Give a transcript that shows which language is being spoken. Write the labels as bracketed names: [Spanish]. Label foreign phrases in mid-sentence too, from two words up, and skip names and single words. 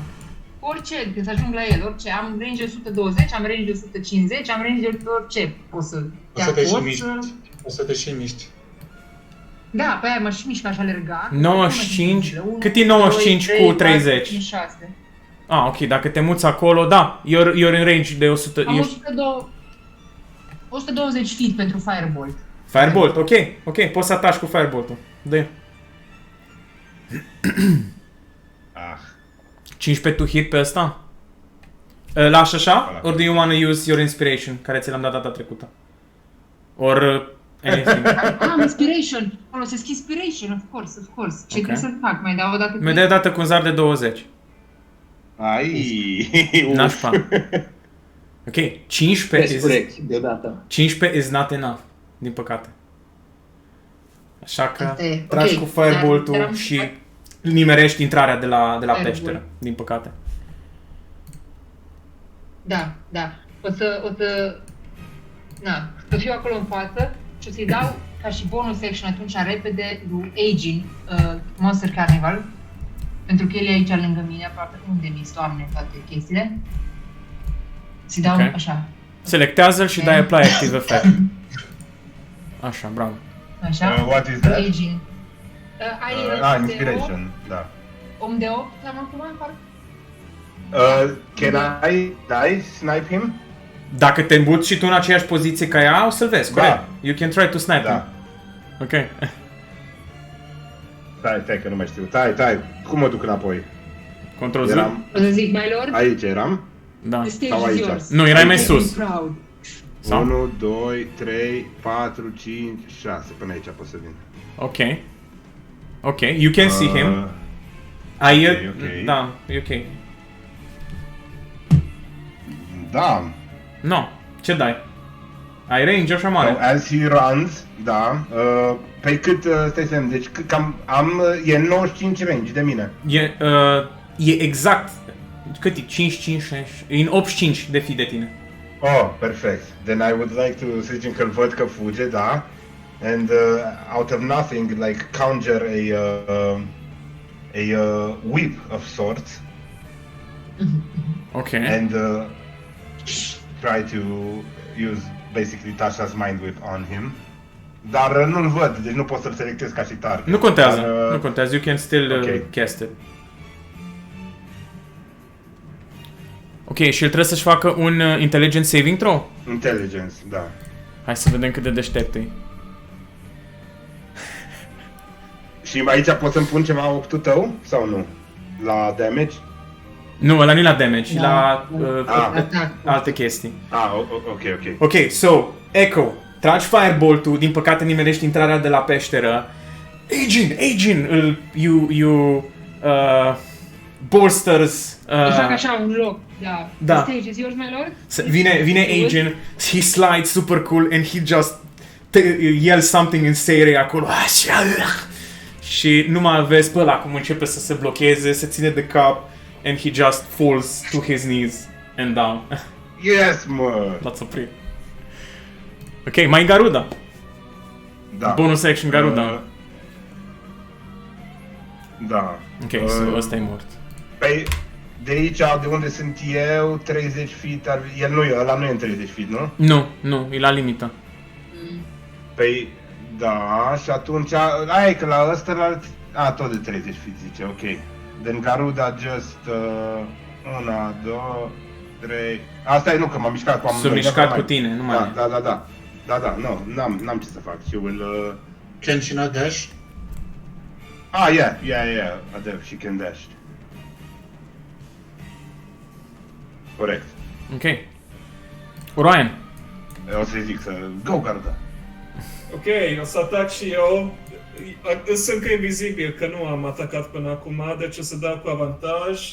[Romanian] Orice, când să ajung la el, orice. Am range de 120, am range de 150, am range de orice. Pot să... O să te și miști. O să te și miști. Da, pe aia mă și mișc așa alerga. 95? Cât e 95 cu 30? 56. Ah, ok, dacă te muți acolo, da, [English] you're in range de 100... [Romanian] Am ești... 120 feet pentru Firebolt. Firebolt, ok, poți să ataci cu Firebolt-ul. Dă. Ah, 15 [English] to hit [Romanian] pe ăsta? Lași așa? [English] Or do you want to use your inspiration, [Romanian] care ți l-am dat data trecută? [English] Or anything? [Romanian] Am inspiration! Folosesc inspiration, [English] of course. [Romanian] Ce trebuie să fac? Mai dau o dată? Mi-a dat dată cu un zar de 20. ai, Nașpa. Ok, 15 deodată. [English] is not enough, [Romanian] din păcate. Așa că Asta e, tragi ok, cu Firebolt-ul dar am- și nimerești intrarea de la Firebolt. peșteră, din păcate. Da. O să... Na, să fiu acolo în față și o să-i dau ca și [English] bonus action [Romanian] atunci repede lui Aging, Monster Carnival. Pentru că el e aici lângă mine, aproape unde mi-s, Doamne, toate chestiile. Să-i dau Ok. așa. Selectează-l și dai [English] apply active effect. [Romanian] Așa, bravo. Așa. [English] what is that? [Romanian] Aging. Ai Inspiration, da. Om de 8, l-am acum, parcă? [English] Can I snipe him? [Romanian] Dacă te îmbuți și tu în aceeași poziție ca ea, o să-l vezi, Da. corect? [English] You can try to snipe him. [Romanian] Da. Ok. Stai că nu mai știu. Tai, cum mă duc înapoi? Control Z? Eram O să zic, [English] my lord, [Romanian] aici, eram? Da. [English] the stage [Romanian] Sau [English] is [Romanian] aici. [English] yours. [Romanian] Nu, erai mai [English] Be [Romanian] sus. [English] proud. [Romanian] Sau? 1, 2, 3, 4, 5, 6. Până aici pot să vin. [English] Ok, you can see him. [Romanian] Ai... ok. Da, e ok. Da. No, ce dai? Ai range așa mare. [English] So, as he runs, [Romanian] da. Pe cât, stai să vedem, deci cam e 95 range de mine. E exact. Cât e? 5, 6. E în 85 de fi de tine. [English] Oh, perfect. Then I would like to, [Romanian] să zicem că îl văd că fuge, da. [English] And out of nothing, like, conjure a whip of sorts. [Romanian] Ok. [English] And try to use basically Tasha's mind whip on him. [Romanian] Dar nu-l văd, deci nu pot să-l selectez ca și target. Nu contează, Dar, nu contează. [English] You can still [Romanian] ok. [English] cast it. [Romanian] Ok, și el trebuie să-și facă un [English] intelligence saving throw? [Romanian] Intelligence, da. Hai să vedem cât de deștept e. Și aici pot să-mi pun ceva optul tău sau nu? La damage? Nu, ăla nu-i la damage, Da. la Atac. alte chestii. Ok. Ok, so, Echo, tragi firebolt-ul, din păcate nimerești intrarea de la peșteră. [English] Agent, you bolsters. [Romanian] Îi fac așa un loc, da. Da. [English] The stage is yours, my lord? Vine Agent, he slides super cool and he just yells something in Seire acolo. [Romanian] Și nu mai vezi pe ăla cum începe să se blocheze, se ține de cap [English] and he just falls to his knees and down. Yes, [Romanian] mă! L-ați oprit. Ok, mai Garuda. Da. [English] Bonus action Garuda. [Romanian] Da. Ok, so ăsta e mort. Păi, de aici, de unde sunt eu, 30 feet, el nu e, ăla nu e în 30 feet, nu? Nu, e la limită. Păi, da, și atunci, aia e că la ăsta, tot de 30 feet zice, ok. [English] Then Garuda just, 1, 2, 3, [Romanian] asta e nu, că m-am mișcat cu amândoi. S-a mișcat cu tine, nu mai e. Da, nu, n-am ce să fac, [English] she will, Can she not dash? yeah, Adev, she can dash. [Romanian] Corect. Ok. Orion. O să-i zic să, go Garuda. Ok, o să atac și eu. Sunt încă invizibil, că nu am atacat până acum, deci o să dau cu avantaj.